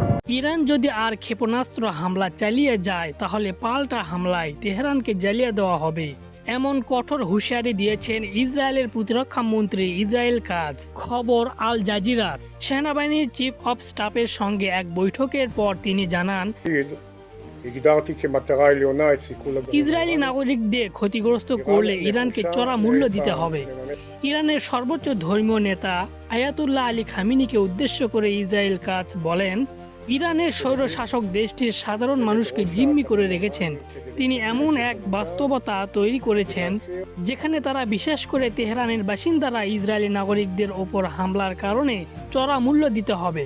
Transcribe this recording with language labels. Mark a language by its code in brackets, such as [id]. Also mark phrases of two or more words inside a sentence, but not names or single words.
[bn] ইরান যদি আর ক্ষেপণাস্ত্র হামলা চালিয়ে যায় তাহলে পাল্টা হামলায় তেহরানকে জ্বালিয়ে দেওয়া হবে, এমন কঠোর হুঁশিয়ারি দিয়েছেন ইসরায়েলের প্রতিরক্ষা মন্ত্রী ইসরায়েল কাজ। খবর আল জাজিরার। সেনাবাহিনীর চিফ অফ স্টাফের সঙ্গে এক বৈঠকের পর তিনি জানান, [he] הגדרתי כמטרה עליונה את סיכול הגרעין [bn] ইসরায়েলি [he] האיראני. [bn] নাগরিকদের ক্ষতিগ্রস্ত করলে ইরানকে চড়া মূল্য দিতে হবে। ইরানের সর্বোচ্চ ধর্মীয় নেতা আয়াতুল্লাহ আলী খামিনিকে উদ্দেশ্য করে ইসরায়েল কাজ বলেন, ইরানের স্বৈরশাসক দেশটির সাধারণ মানুষকে জিম্মি করে রেখেছেন। তিনি এমন এক বাস্তবতা তৈরি করেছেন যেখানে তারা, বিশেষ করে তেহরানের বাসিন্দারা, ইসরায়েলি নাগরিকদের ওপর হামলার কারণে চড়া মূল্য দিতে হবে।